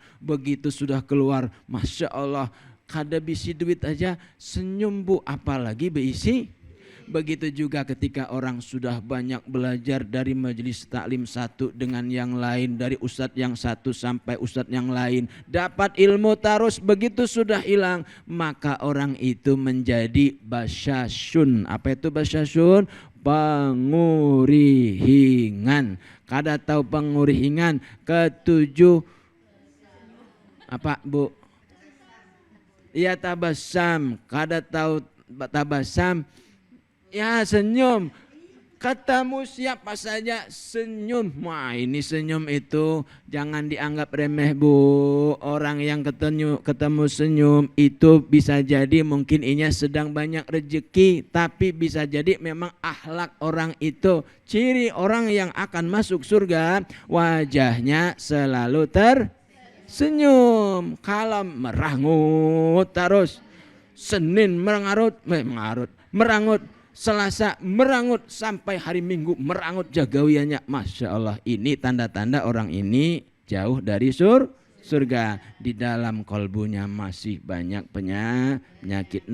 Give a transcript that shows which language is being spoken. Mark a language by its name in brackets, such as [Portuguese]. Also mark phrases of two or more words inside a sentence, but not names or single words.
[Indonesian] Begitu sudah keluar, [Arabic] ما شاء الله, [Banjar] kada bisi duit [Indonesian] aja senyum, Bu, apalagi beisi. Begitu juga ketika orang sudah banyak belajar dari majelis taklim satu dengan yang lain, dari ustadz yang satu sampai ustadz yang lain, dapat ilmu terus, begitu sudah hilang, maka orang itu menjadi basyasun. Apa itu basyasun? Pangurihingan. Kada tahu pangurihingan? Ketujuh apa, Bu? Ya, tabasam. Kada tahu tabasam? Ya, senyum. Ketemu siapa saja senyum. Wah, ini senyum itu jangan dianggap remeh, Bu. Orang yang ketemu senyum itu bisa jadi mungkin inya sedang banyak rezeki, tapi bisa jadi memang akhlak orang itu. Ciri orang yang akan masuk surga, wajahnya selalu tersenyum. Kalau merangut terus, Senin merangut, Selasa merangut, sampai hari Minggu merangut jagawiannya. [Arabic] ما شاء الله, [Indonesian] ini tanda-tanda orang ini jauh dari surga. Di dalam kolbunya masih banyak penyakit.